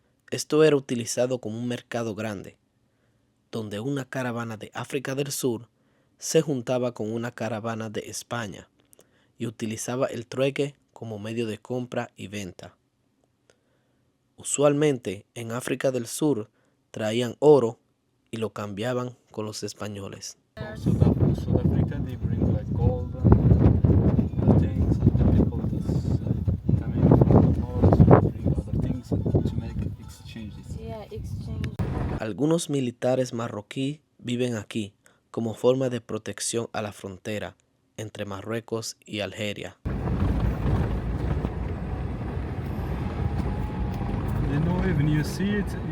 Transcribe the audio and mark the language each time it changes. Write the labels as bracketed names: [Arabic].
[Spanish] Esto era utilizado como un mercado grande, donde una caravana de África del Sur se juntaba con una caravana de España y utilizaba el trueque como medio de compra y venta. Usualmente en África del Sur traían oro y lo cambiaban con los españoles. [English] South Africa, they bring like gold and things, and the people that's coming from the north bring other things to make exchanges. Yeah, exchange. [Spanish] Algunos militares marroquí viven aquí como forma de protección a la frontera entre Marruecos y Algeria. [English] You know, even you see it,